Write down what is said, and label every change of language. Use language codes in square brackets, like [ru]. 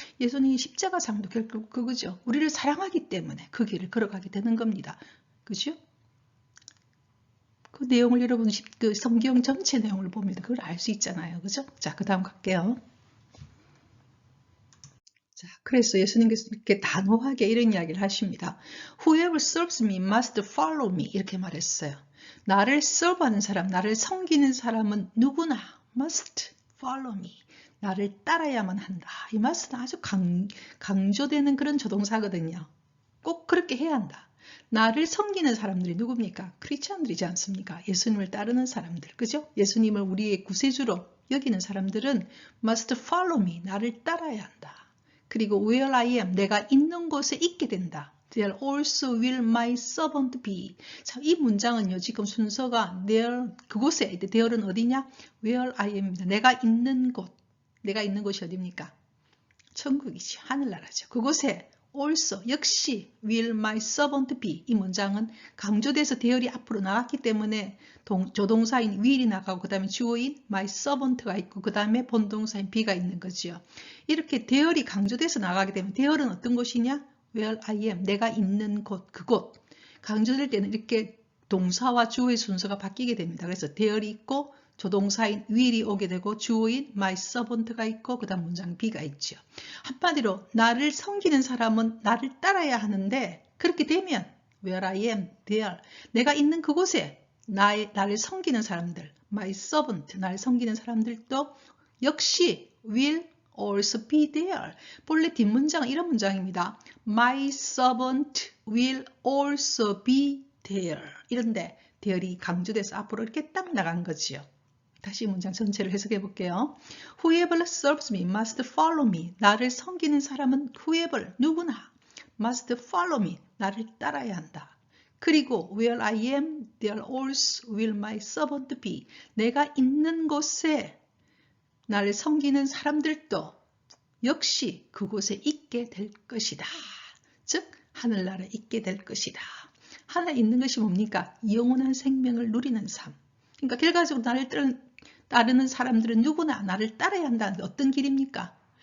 [ko] 예수님의 십자가상도 결국 그거죠. 우리를 사랑하기 때문에 그 길을 걸어가게 되는 겁니다. 그죠? 그 내용을 여러분 그 성경 전체 내용을 보면 그걸 알 수 있잖아요. 그죠? 자, 그 다음 갈게요. 자, 그래서 예수님께서 이렇게 단호하게 이런 이야기를 하십니다. [en] Whoever serves me must follow me. [ko] 이렇게 말했어요. 나를 serve하는 사람, 나를 섬기는 사람은 누구나 [en] must follow me. [ko] 나를 따라야만 한다. 이 must는 아주 강조되는 그런 조동사거든요. 꼭 그렇게 해야 한다. 나를 섬기는 사람들이 누굽니까? 크리스찬들이지 않습니까? 예수님을 따르는 사람들. 그죠? 예수님을 우리의 구세주로 여기는 사람들은 [en] must follow me. [ko] 나를 따라야 한다. 그리고 [en] where I am, [ko] 내가 있는 곳에 있게 된다. [en] There also will my servant be. [ko] 자, 이 문장은요, 지금 순서가 there, 그곳에, there는 어디냐? [en] Where I am입니다. [ko] 내가 있는 곳. 내가 있는 곳이 어디입니까? 천국이죠. 하늘나라죠. 그곳에 [en] also, [ko] 역시 [en] will my servant be. [ko] 이 문장은 강조돼서 대열이 앞으로 나갔기 때문에 조동사인 will이 나가고 그 다음에 주어인 my servant가 있고 그 다음에 본동사인 be가 있는 거죠. 이렇게 대열이 강조돼서 나가게 되면 대열은 어떤 곳이냐? [en] where I am, [ko] 내가 있는 곳, 그곳. 강조될 때는 이렇게 동사와 주어의 순서가 바뀌게 됩니다. 그래서 대열이 있고 조동사인 will이 오게 되고 주어인 my servant가 있고 그 다음 문장 be가 있죠. 한마디로 나를 섬기는 사람은 나를 따라야 하는데 그렇게 되면 [en] where I am, there, [ko] 내가 있는 그곳에 나를 섬기는 사람들, my servant, 나를 섬기는 사람들도 역시 [en] will also be there. [ko] 본래 뒷문장은 이런 문장입니다. [en] My servant will also be there. [ko] 이런데 there이 강조돼서 앞으로 이렇게 딱 나간 거지요. 다시 문장 전체를 해석해 볼게요. [en] Whoever serves me must follow me. [ko] 나를 섬기는 사람은 whoever, 누구나 [en] must follow me. [ko] 나를 따라야 한다. 그리고 [en] where I am, there also will my servant be. [ko] 내가 있는 곳에 나를 섬기는 사람들도 역시 그곳에 있게 될 것이다. 즉 하늘나라에 있게 될 것이다. 하나에 있는 것이 뭡니까? 영원한 생명을 누리는 삶. 그러니까 결과적으로 나를 따르는 사람들은 누구나 나를 따라야 한다는 게 어떤 길입니까?